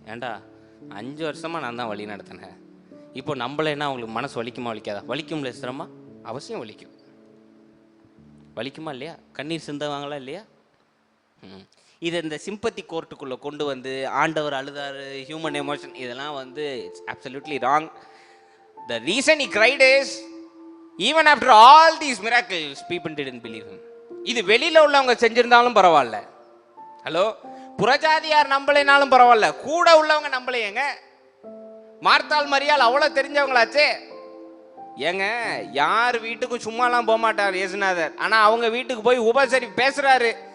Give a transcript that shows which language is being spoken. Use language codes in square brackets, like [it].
[ta] ஏண்டா 5 வருஷமாக நான் தான் வழி நடத்தினேன், இப்போ நம்மளேன்னா அவங்களுக்கு மனசு வலிக்குமா வலிக்காதா? வலிக்கும்ல எஸ்தர் அம்மா? அவசியம் வலிக்கும். வலிக்குமா இல்லையா? கண்ணீர் சிந்துவாங்களா இல்லையா? இதை இந்த சிம்பத்தி கோர்ட்டுக்குள்ளே கொண்டு வந்து ஆண்டவர் அழுதாரு, ஹியூமன் எமோஷன், இதெல்லாம் வந்து [en] It's absolutely wrong. The reason he cried is, even after all these miracles, people didn't believe him. [ta] இது வெளியில் உள்ளவங்க செஞ்சிருந்தாலும் பரவாயில்ல, ஹலோ, புறஜாதியார் நம்பலைனாலும் பரவாயில்ல, கூட உள்ளவங்க நம்பலையேங்க. மார்த்தாள் மரியாள் அவ்வளோ தெரிஞ்சவங்களாச்சே. ஏங்க, யார் வீட்டுக்கும் சும்மாலாம் போக மாட்டார் இயேசுநாதர், ஆனால் அவங்க வீட்டுக்கு போய் உபசரி பேசுகிறாரு.